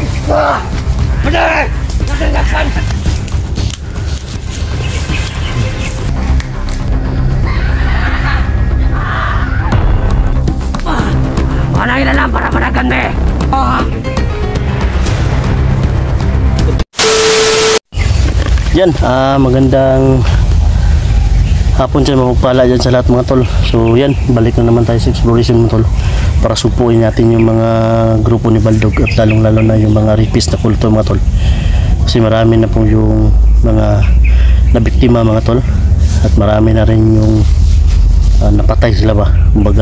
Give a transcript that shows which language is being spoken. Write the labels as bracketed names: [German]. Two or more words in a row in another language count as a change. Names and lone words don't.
[Indonesian] Bener! Kedengaran! Mana yang dalam para pedagang deh? [Filipino] Yan, magandang hapon dyan, mapagpala dyan sa lahat mga tol. So yan, balik na naman tayo sa exploration mga tol para supuin natin yung mga grupo ni Baldog at lalong lalo na yung mga rapist na kulto mga tol, kasi marami na po yung mga nabiktima mga tol at marami na rin yung napatay sila ba, kumbaga.